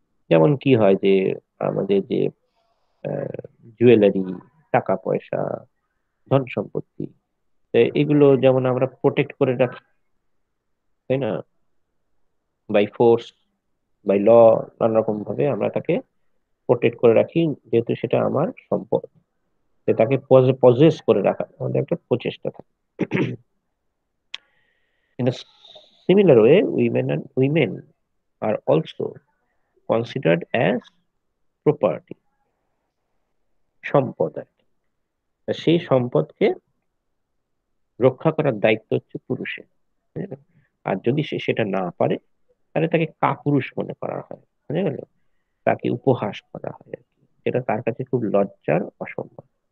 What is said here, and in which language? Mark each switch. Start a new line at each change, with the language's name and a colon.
Bangla: যেমন কি হয় যে আমাদের যে জুয়েলারি, টাকা পয়সা, ধন সম্পত্তি, এগুলো যেমন আমরা প্রোটেক্ট করে রাখি, তাই না, বাই ফোর্স, বাই ল, নানা রকম ভাবে আমরা তাকে প্রোটেক্ট করে রাখি, যেহেতু সেটা আমার সম্পদ, তাকে পজেস করে রাখা আমাদের একটা প্রচেষ্টা থাকে।
English: In a similar way, women are also considered as property,
Bangla: সম্পদ আর কি। সেই সম্পদকে রক্ষা করার দায়িত্ব হচ্ছে পুরুষের, আর যদি সে সেটা না পারে তাহলে তাকে কাপুরুষ মনে করা হয়, বুঝে গেল, তাকে উপহাস করা হয় আর কি, যেটা তার কাছে খুব লজ্জার, অসম্মান।